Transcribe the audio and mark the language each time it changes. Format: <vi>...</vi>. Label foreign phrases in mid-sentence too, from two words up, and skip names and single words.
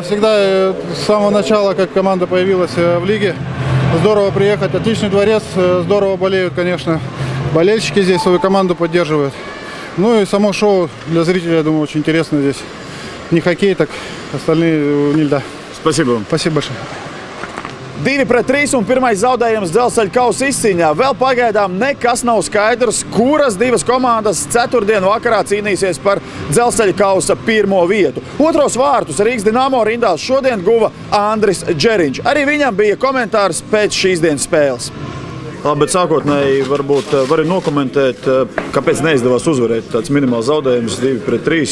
<ru>Всегда с самого начала, как команда появилась в лиге, здорово приехать. Отличный дворец, здорово болеют, конечно. Болельщики здесь свою команду поддерживают. Ну и само шоу для зрителей, я думаю, очень интересно здесь. Не хоккей, так остальные не льда. Спасибо вам. Спасибо большое.</ru> <lv>2-3 un pirmais zaudējums dzelzceļa kausa izcīņā. Vēl pagaidām nekas nav skaidrs, kuras divas komandas ceturtdien vakarā cīnīsies par dzelzceļa kausa pirmo vietu. Otros vārtus Rīgas Dinamo rindās šodien guva Andris Džeriņš. Arī viņam bija komentārs pēc šīs dienas spēles. Labi, bet sākotnēji varbūt vari nokomentēt, kāpēc neizdevās uzvarēt tāds minimāls zaudējums 2-3.</lv>